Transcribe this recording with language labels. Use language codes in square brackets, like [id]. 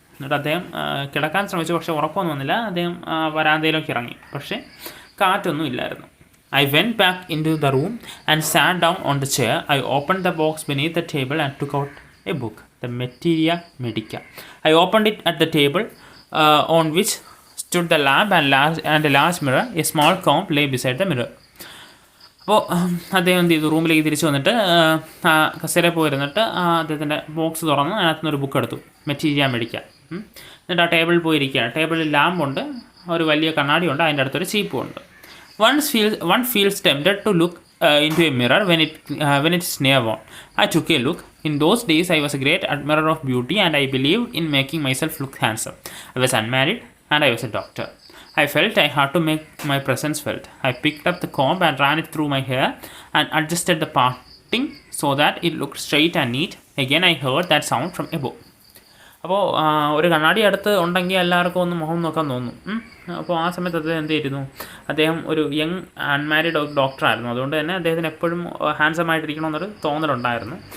[ml] എന്നിട്ട് അദ്ദേഹം കിടക്കാൻ ശ്രമിച്ചു, പക്ഷേ ഉറക്കമൊന്നും വന്നില്ല. അദ്ദേഹം വരാന്തയിലേക്ക് ഇറങ്ങി, പക്ഷേ കാറ്റൊന്നും ഇല്ലായിരുന്നു. [en] I went back into the room and sat down on the chair. I opened the box beneath the table and took out a book, the Materia Medica. I opened it at the table on which stood the lamp and a large mirror. A small comb lay beside the mirror. [ml] അപ്പോൾ അദ്ദേഹം എന്ത് ചെയ്തു, റൂമിലേക്ക് തിരിച്ചു വന്നിട്ട് കസേരയിൽ പോയിരുന്നിട്ട് അദ്ദേഹത്തിൻ്റെ box തുറന്ന് അതിനകത്തുനിന്ന് ഒരു ബുക്ക് എടുത്തു, മെറ്റീരിയ മെഡിക്ക. എന്നിട്ട് ആ ടേബിളിൽ പോയിരിക്കുകയാണ്. ടേബിളിൽ ലാമ്പുണ്ട്, ഒരു വലിയ കണ്ണാടിയുണ്ട്, അതിൻ്റെ അടുത്തൊരു ചീപ്പുണ്ട്. [en] One feels tempted to look into a mirror when it's near one. I took a look. In those days, I was a great admirer of beauty and I believed in making myself look handsome. I was unmarried and I was a doctor. I felt I had to make my presence felt. I picked up the comb and ran it through my hair and adjusted the parting so that it looked straight and neat. Again, I heard that sound from above. [ml] അപ്പോൾ ഒരു കണ്ണാടി അടുത്ത് ഉണ്ടെങ്കിൽ എല്ലാവർക്കും ഒന്ന് മുഖം നോക്കാൻ തോന്നും. അപ്പോൾ ആ സമയത്ത് അദ്ദേഹം എന്ത് ചെയ്തിരുന്നു, അദ്ദേഹം ഒരു യങ് അൺമാരീഡ് ഡോക്ടറായിരുന്നു. അതുകൊണ്ട് തന്നെ അദ്ദേഹത്തിന് എപ്പോഴും ഹാൻഡ്സമായിട്ടിരിക്കണമെന്നൊരു തോന്നലുണ്ടായിരുന്നു.